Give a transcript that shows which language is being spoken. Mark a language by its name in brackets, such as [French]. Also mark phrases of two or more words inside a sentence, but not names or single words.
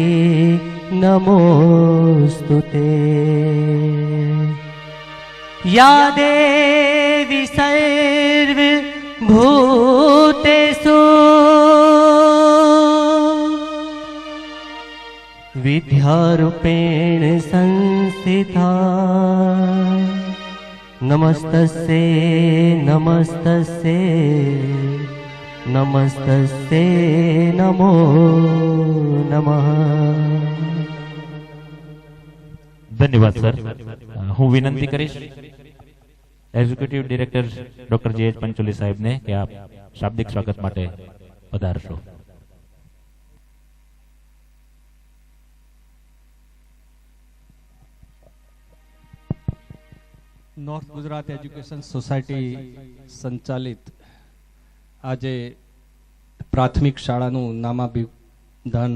[Sanskrit] नमोस्तुते या देवी सर्वभूतेषु विद्यारूपेण संस्थिता नमस्तस्यै नमस्तस्यै नमस्तस्यै नमो नमः. [Gujarati] ધન્યવાદ સર. હું વિનંતી કરીશ [English] executive director [Gujarati] ડોક્ટર જે એચ પંચોલી સાહેબને કે આપ શાબ્દિક સ્વાગત માટે પધારશો. નોર્થ ગુજરાત એજ્યુકેશન સોસાયટી સંચાલિત આજે પ્રાથમિક શાળાનું નામાભિધાન